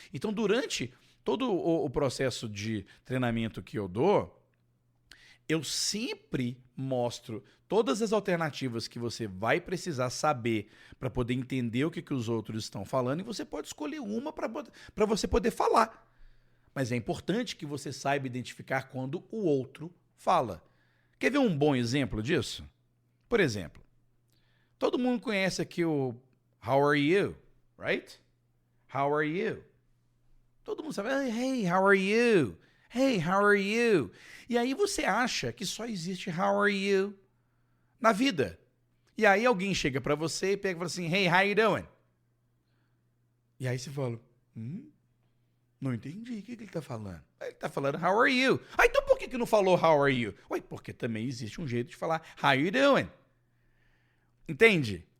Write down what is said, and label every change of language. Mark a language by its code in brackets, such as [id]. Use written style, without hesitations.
[pt] Então, durante todo o processo de treinamento que eu dou, eu sempre mostro todas as alternativas que você vai precisar saber para poder entender o que os outros estão falando, e você pode escolher uma para você poder falar. Mas é importante que você saiba identificar quando o outro fala. Quer ver um bom exemplo disso? Por exemplo, todo mundo conhece aqui o [en] How are you? Right? How are you? [pt] Todo mundo sabe, [en] hey, how are you? Hey, how are you? [pt] E aí você acha que só existe [en] how are you [pt] na vida. E aí alguém chega pra você e pega e fala assim, [en] hey, how you doing? [pt] E aí você fala, não entendi o que ele tá falando. Ele tá falando [en] how are you? [pt] Ah, então por que não falou how are you? Ué, porque também existe um jeito de falar [en] how you doing. [pt] Entende?